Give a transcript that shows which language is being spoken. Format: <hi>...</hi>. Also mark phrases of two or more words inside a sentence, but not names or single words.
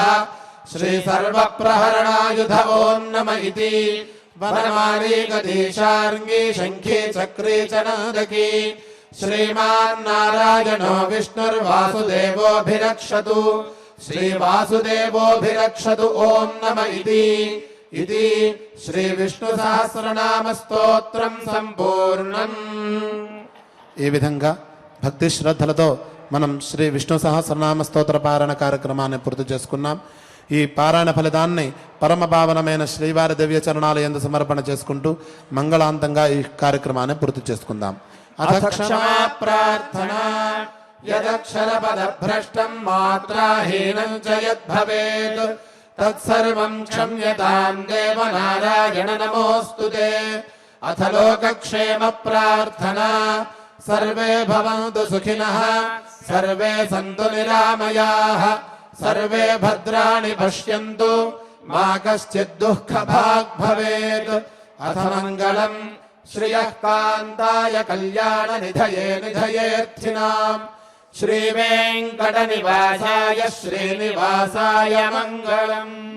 <sa>श्रीसर्वप्रहरणायुध ॐ नम इति वनमाली गदी शार्ङ्गी शङ्खी चक्री च नन्दकी श्रीमान्नारायणो विष्णुर्वासुदेवोऽभिरक्षतु श्रीवासुदेवोऽभिरक्षतु ॐ नम इति श्रीविष्णुसहस्रनामस्तोत्रं सम्पूर्णम्।</sa> <te>ఈ విధంగా భక్తి శ్రద్ధలతో మనం శ్రీ విష్ణు సహస్రనామ స్తోత్ర పారాయణ కార్యక్రమాన్ని పూర్తి చేసుకున్నాం. ఈ పారాయణ ఫలితాన్ని పరమ పావనమైన శ్రీవారి దివ్య చరణాల యందు సమర్పణ చేసుకుంటూ మంగళాంతంగా ఈ కార్యక్రమాన్ని పూర్తి చేసుకుందాం.</te> <sa>అథ క్షమా ప్రార్థనా యదక్షరపదభ్రష్టం మాత్రాహీనం చ యద్భవేత్ తత్సర్వం క్షమ్యతాం దేవ నారాయణ నమోస్తుతే. అథ లోకక్షేమ ప్రార్థనా सर्वे भवन्तु सुखिनः सर्वे सन्तु निरामयाः सर्वे भद्राणि पश्यन्तु मा कश्चित् दुःखभाग् भवेत्. अथ मङ्गलम् श्रियः कान्ताय कल्याणनिधये निधयेऽर्थिनाम् श्रीवेङ्कटनिवासाय श्रीनिवासाय मङ्गलम्.</sa>